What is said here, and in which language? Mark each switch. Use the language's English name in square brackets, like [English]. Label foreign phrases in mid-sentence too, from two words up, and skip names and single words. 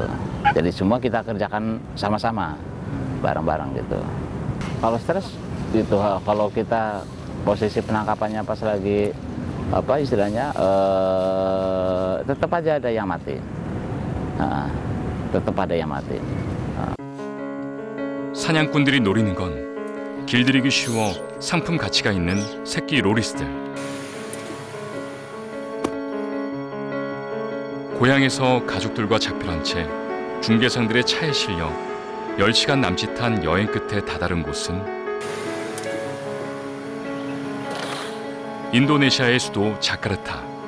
[Indonesian] Jadi semua kita kerjakan sama-sama, bareng-bareng gitu. Kalau stres, gitu, kalau kita posisi penangkapannya pas lagi apa istilahnya, tetap aja ada yang mati, tetap ada yang mati. [Korean] 사냥꾼들이 노리는 건 길들이기 쉬워 상품 가치가 있는 새끼 로리스들. 고향에서 가족들과 작별한 채 중개상들의 차에 실려 10시간 남짓한 여행 끝에 다다른 곳은 인도네시아의 수도 자카르타.